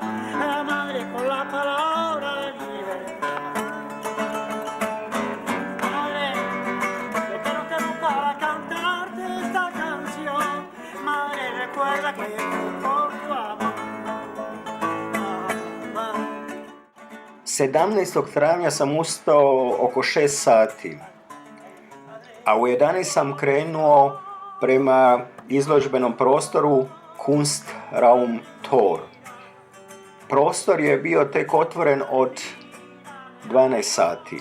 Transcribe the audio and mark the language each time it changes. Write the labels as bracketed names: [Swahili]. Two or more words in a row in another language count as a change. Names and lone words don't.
[Spanish] La madre con la palabra libertad. Madre, yo quiero que no para cantarte esta canción. Madre, recuerda que fue por tu amor. [Croatian] 17. travnja sam ustao oko 6 sati, a u 11 sam krenuo prema izložbenom prostoru Kunstraum Tor. Prostor je bio tek otvoren od 12 sati.